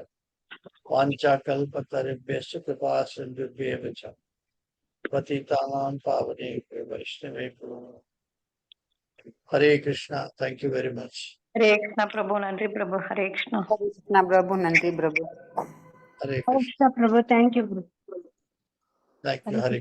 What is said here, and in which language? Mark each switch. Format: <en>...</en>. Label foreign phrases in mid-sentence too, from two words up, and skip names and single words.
<sa>वांछा कल्पतरुभ्यश्च कृपा सिन्धुभ्येव च पतितानां पावनेभ्यो वैष्णवेभ्यो हरे कृष्णा।</sa> <en>thank you very much.</en> <ta>हरे कृष्णा प्रभु, नंरी प्रभु। हरे कृष्णा பிரபு, நன்றி பிரபு. हरे कृष्णा பிரபு, தேங்க்யூ பிரபு.</ta> <en>thank you. हरे</en>